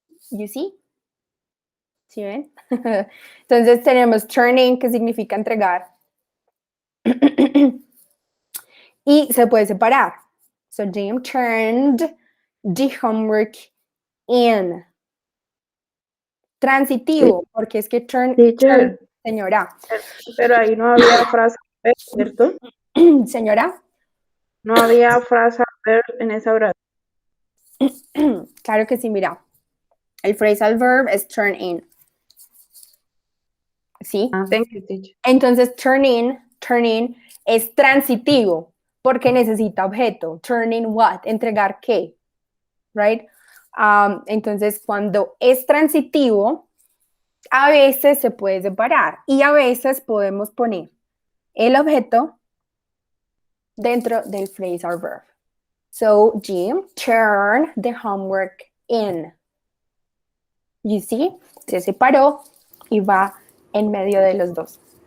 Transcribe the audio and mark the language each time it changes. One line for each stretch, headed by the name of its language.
English: You see?
Spanish: ¿Sí ven? Entonces tenemos turning, que significa entregar. Y se puede separar.
English: So Jim turned the homework in.
Spanish: Transitivo, porque es que turn, señora. Pero ahí no había frase, ¿cierto? Señora. No había frase en esa oración. Claro que sí, mira. El phrasal verb es turn in. ¿Sí?
English: Thank you, teacher.
Spanish: Entonces, turn in es transitivo porque necesita objeto.
English: Turn in what?
Spanish: Entregar qué. Right? Entonces, cuando es transitivo, a veces se puede separar y a veces podemos poner el objeto dentro del phrasal verb.
English: So, Jim turned the homework in. You see?
Spanish: Se separó y va en medio de los dos.